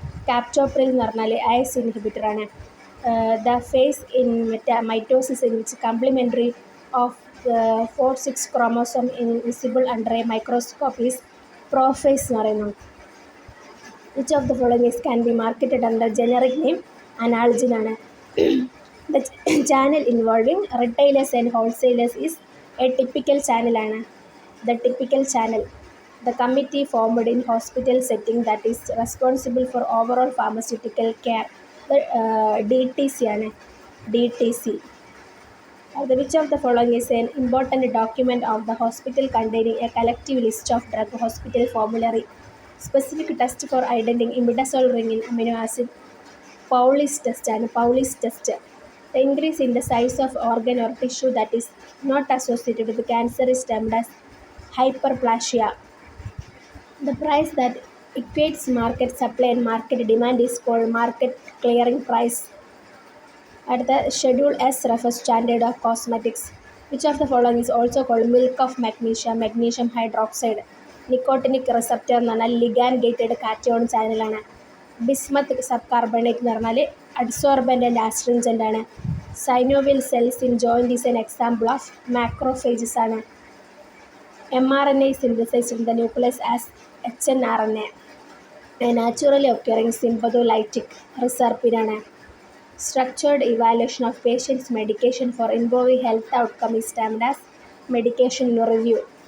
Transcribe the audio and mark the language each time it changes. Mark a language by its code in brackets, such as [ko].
[ml] കാപ്റ്റോപ്രിൽ എന്ന് പറഞ്ഞാൽ ACE ഇൻഹിബിറ്ററാണ്. [en] the phase in mitosis in which complimentary of 4-6 chromosome invisible under a microscope is prophase [ml] എന്ന് പറയുന്നു. [en] Which of the following is can be marketed under generic name? [ml] അനാൾജിൻ ആണ്. [en] The channel involving retailers and wholesalers is a typical channel ആണ്. The typical channel. The committee formed in hospital setting that is responsible for overall pharmaceutical care. The DTC ആണ്. DTC. Which of the following is an important document of the hospital containing a collective list of drug hospital formulary? Specific test for identifying imidazole ring in amino acid? Pauli's test ആണ്. Pauli's test. The increase in the size of organ or tissue that is not associated with cancer is termed as hyperplasia. The price that equates market supply and market demand is called market clearing price. At the Schedule S refers standard of cosmetics. Which of the following is also called milk of magnesia? Magnesium hydroxide. [ml] Nicotinic receptor എന്ന് പറഞ്ഞാൽ ligand gated cation ചാനലാണ്. Bismuth sub carbonate എന്ന് പറഞ്ഞാൽ അഡ്സോർബൻ്റ് and ആസ്ട്രിഞ്ചൻ്റ് ആണ്. [en] Synovial cells in joint is an example of macrophages ആണ്. mRNA synthesized in the nucleus as hnRNA. A naturally occurring sympatholytic reserpine ആണ്. Structured evaluation of patients' medication for involving health outcome is termed as medication review.